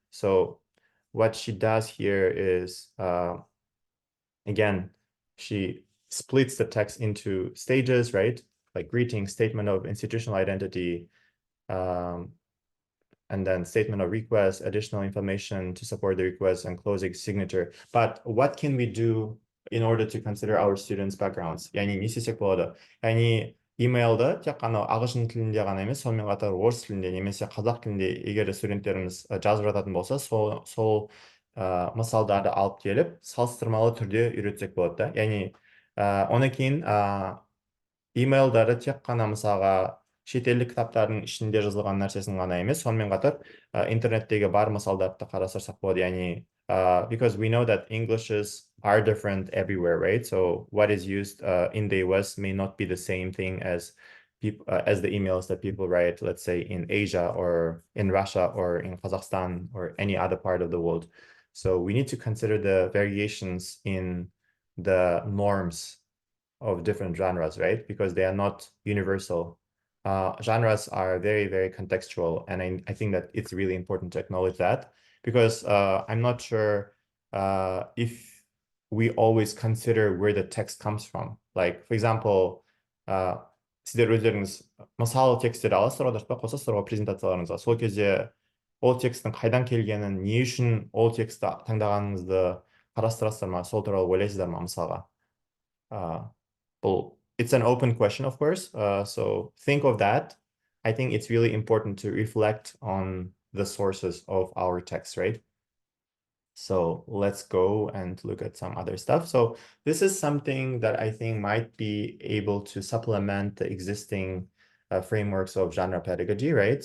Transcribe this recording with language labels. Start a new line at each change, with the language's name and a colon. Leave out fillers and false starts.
English: So what she does here is, again, she splits the text into stages, right? Like greeting, statement of institutional identity, and then statement of request, additional information to support the request, and closing signature. But what can we do in order to consider our students' backgrounds?
Kazakh: яғни не істесек болады? яғни имейлді тек қана ағылшын тілінде ғана емес, сонымен қатар орыс тілінде немесе қазақ тілінде егер студенттеріміз жазып жататын болса, сол мысалдарды алып келіп, салыстырмалы түрде үйретсек болады да. Яғни одан кейін имейлдары тек қана мысалға шетелдік кітаптардың ішінде жазылған нәрсесін ғана емес, сонымен қатар интернеттегі бар мысалдарды қарастырсақ болады.
English: Яғни because we know that Englishes are different everywhere, right? So what is used in the US may not be the same thing as the emails that people write, let's say in Asia or in Russia or in Kazakhstan or any other part of the world. So we need to consider the variations in the norms of different genres, right? Because they are not universal. Genres are very, very contextual, and I think that it's really important to acknowledge that, because I'm not sure if we always consider where the text comes from. Like, for example,
Kazakh: сіздер өздеріңіз мысалы тексттерді аласыздар ба, қосасыздар ғой презентацияларыңызға. Сол кезде ол тексттің қайдан келгенін, не үшін ол текстті таңдағаныңызды қарастырасыздар ма, сол туралы ойлайсыздар ма мысалға?
English: Well, it's an open question, of course. So think of that. I think it's really important to reflect on the sources of our text, right? So let's go and look at some other stuff. So this is something that I think might be able to supplement the existing frameworks of genre pedagogy, right?